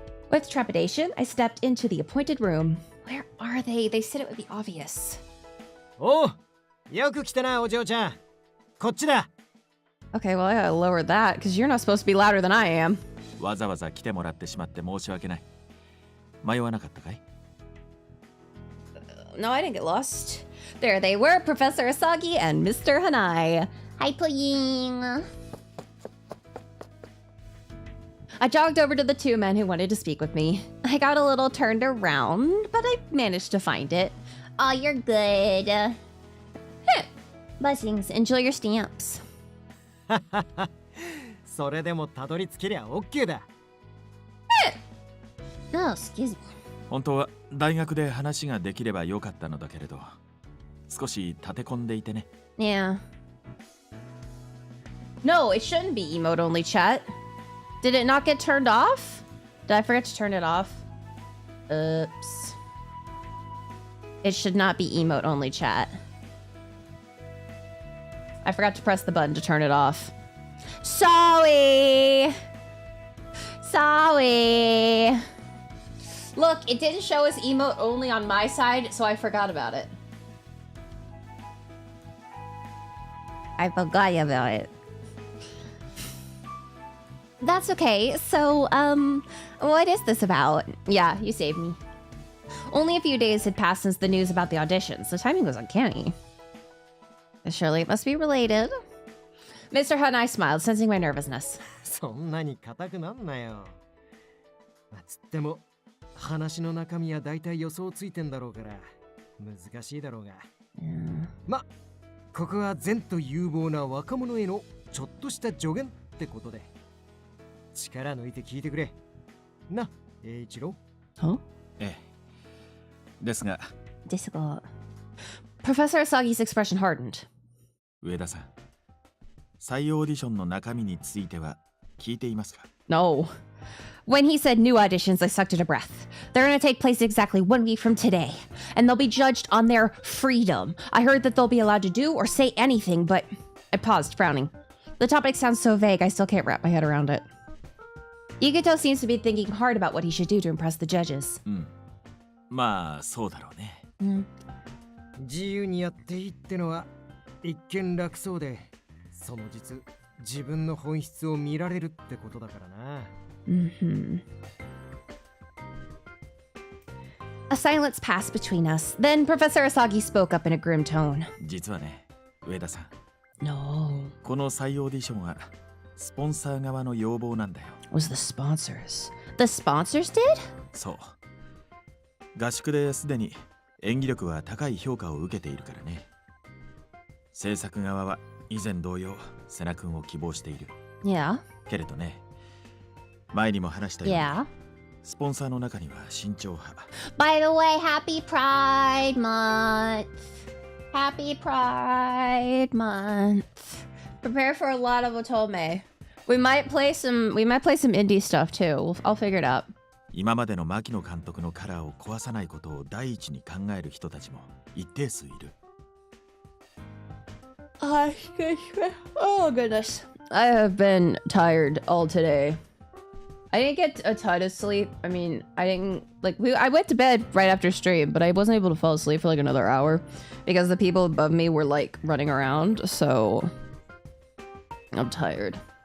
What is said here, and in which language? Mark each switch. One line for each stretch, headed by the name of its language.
English: With trepidation, I stepped into the appointed room. Where are they? They said it would be obvious.
Japanese: Oh, yoku kita na, Ojo-chan. Kochi-da.
English: Okay, well, I gotta lower that, because you're not supposed to be louder than I am.
Japanese: わざわざ来てもらってしまって申し訳ない。迷わなかったかい?
English: No, I didn't get lost. There they were, Professor Asagi and Mr. Hanai. Hi, Puying. I jogged over to the two men who wanted to speak with me. I got a little turned around, but I managed to find it. Oh, you're good. Blessings. Enjoy your stamps.
Japanese: それでもたどり着けりゃ OK だ。
English: Oh, excuse me.
Japanese: 本当は大学で話ができればよかったのだけれど、少し立て込んでいてね。
English: Yeah. No, it shouldn't be emote only chat. Did it not get turned off? Did I forget to turn it off? Oops. It should not be emote only chat. I forgot to press the button to turn it off. Sorry. Sorry. Look, it didn't show as emote only on my side, so I forgot about it. I forgot about it. That's okay. So, what is this about? Yeah, you saved me. Only a few days had passed since the news about the auditions. The timing was uncanny. Surely it must be related. Mr. Hanai smiled, sensing my nervousness.
Japanese: そんなに硬くなんなよ。つっても話の中身は大体予想ついてんだろうから難しいだろうが。ま、ここは善と有望な若者へのちょっとした助言ってことで。力抜いて聞いてくれ。な、栄一郎。
English: Huh?
Japanese: ええ。ですが。
English: Professor Asagi's expression hardened.
Japanese: 上田さん、再オーディションの中身については聞いていますか?
English: No. When he said new auditions, I sucked at a breath. They're gonna take place exactly 1 week from today, and they'll be judged on their freedom. I heard that they'll be allowed to do or say anything, but I paused, frowning. The topic sounds so vague, I still can't wrap my head around it. Yukito seems to be thinking hard about what he should do to impress the judges.
Japanese: まあ、そうだろうね。自由にやっていいってのは一見楽そうで、その実自分の本質を見られるってことだからな。
English: A silence passed between us. Then Professor Asagi spoke up in a grim tone.
Japanese: 実はね、上田さん。
English: No.
Japanese: この再オーディションはスポンサー側の要望なんだよ。
English: Was the sponsors? The sponsors did?
Japanese: そう。合宿ですでに演技力は高い評価を受けているからね。制作側は以前同様、セナ君を希望している。
English: Yeah.
Japanese: けれどね、前にも話したように、
English: Yeah.
Japanese: スポンサーの中には慎重派。
English: By the way, happy Pride Month. Happy Pride Month. Prepare for a lot of otome. We might play some indie stuff too. I'll figure it out.
Japanese: 今までの牧野監督のカラーを壊さないことを第一に考える人たちも一定数いる。
English: Oh goodness. I have been tired all today. I didn't get a ton of sleep. I mean, I went to bed right after stream, but I wasn't able to fall asleep for like another hour because the people above me were like running around, so I'm tired.